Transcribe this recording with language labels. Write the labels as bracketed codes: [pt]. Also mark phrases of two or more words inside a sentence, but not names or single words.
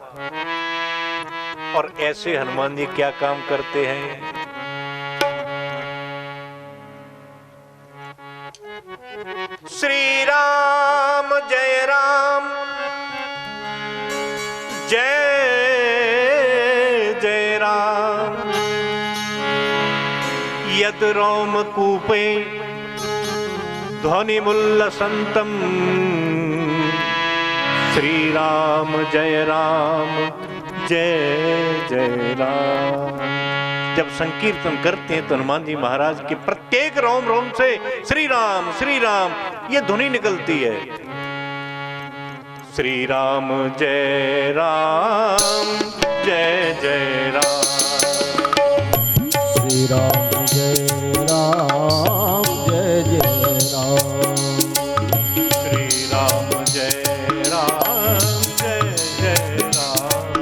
[hi] और ऐसे हनुमान जी क्या काम करते हैं? [sa] श्री राम जय राम जय जय राम, यद रोम कूपे ध्वनि मुल्लसंतम, श्री राम जय जय राम। [hi] जब संकीर्तन करते हैं तो हनुमान जी महाराज के प्रत्येक रोम रोम से श्री राम ये ध्वनि निकलती है। [sa] श्री राम जय जय राम, श्री राम जय जय राम, श्री जय राम जय जय राम।